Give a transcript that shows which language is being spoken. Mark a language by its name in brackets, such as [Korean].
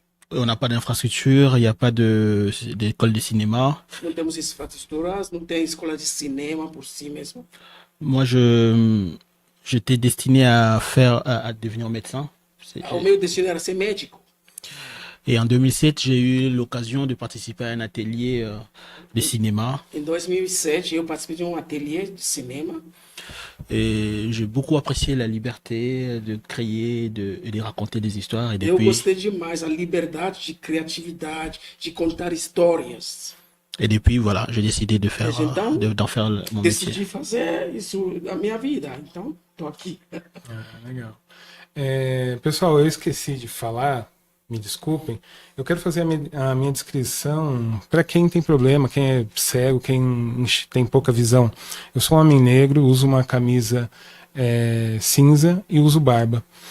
[French] On n'a pas d'infrastructure, il n'y a pas d'école de cinéma. [Portuguese] Não temos infraestruturas, não tem escola de cinema por si mesmo. [French] Moi, j'étais destiné à devenir médecin. [Portuguese] O meu destino era ser médico. [French] Et en 2007, j'ai eu l'occasion de participer à un atelier de cinéma. [Portuguese] Em 2007, eu participei de ateliê de cinema. [French] Et j'ai beaucoup apprécié la liberté de créer et de raconter des histoires. Et [Portuguese] Eu gostei demais da liberdade de criatividade, de contar histórias. [French] Et depuis, voilà, j'ai décidé d'en faire mon métier. [Portuguese] Decidi fazer isso na minha vida, então tô aqui. Legal. Pessoal, eu esqueci de falar, me desculpem, eu quero fazer a minha descrição para quem tem problema, quem é cego, quem tem pouca visão. Eu sou um homem negro, uso uma camisa cinza e uso barba.